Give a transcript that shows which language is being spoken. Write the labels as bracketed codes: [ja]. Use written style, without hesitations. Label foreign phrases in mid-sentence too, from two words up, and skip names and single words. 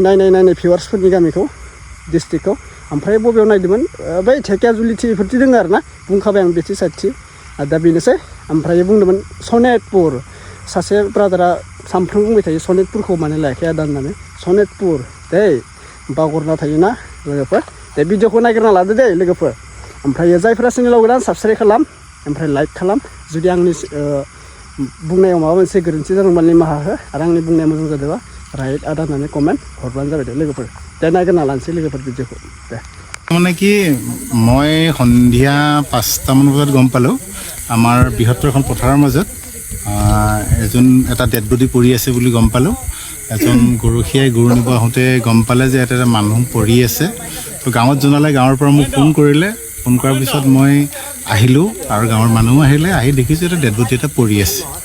[brx] नायनाय भिउवार्सफोरनि गामिखौ डिस्ट्रिक्टखौ ओमफ्राय बबेयाव नायदोंमोन बै धेकियाजुलिथि बेफोरथि दङ आरो ना बुंखाबाय आं बेथि साइडथि दा बेनोसै ओमफ्राय बुंदोंमोन सनितपुर सासे ब्रादारा सामफ्रोम बुंबाय थायो सनितपुरखौ माने लायाखै आदा होननानै सनितपुर दे बावगरना थायोना लोगोफोर दे भिडिअखौ नायग्रोना लादो दे लोगोफोर ओमफ्राय जायफोरा चेनेलाव गोदान साबसक्राइब खालाम ओमफ्राय लाइक खालाम जुदि आंनि बुंनायाव माबा मोनसे गोरोन्थि जादोंबा निमाहा हो आरो आंनि बुंनाया मोजां जादोंबा राइट आदा होननानै कमेन्ट हरबानो जाबाय दे लोगोफोर दे नायग्रोना लानोसै लोगोफोर भिडिअखौ दे [as] মানে কি মই সন্ধিয়া 5টামান বজাত গম পালোঁ আমাৰ বৃহত্তৰ এখন পথাৰৰ মাজত এটা [en] dead body [as] পৰি আছে বুলি গম পালোঁ এজন গৰখীয়াই গৰু নিব আহোঁতে গম পালে যে এটা মানুহ পৰি আছে তো গাঁৱত জনালে গাঁৱৰ পৰা মোক ফোন কৰিলে ফোন কৰাৰ পিছত মই আহিলোঁ আৰু গাঁৱৰ মানুহ আহিলে আহি দেখিছোঁ এটা [en] dead body [as] এটা পৰি আছে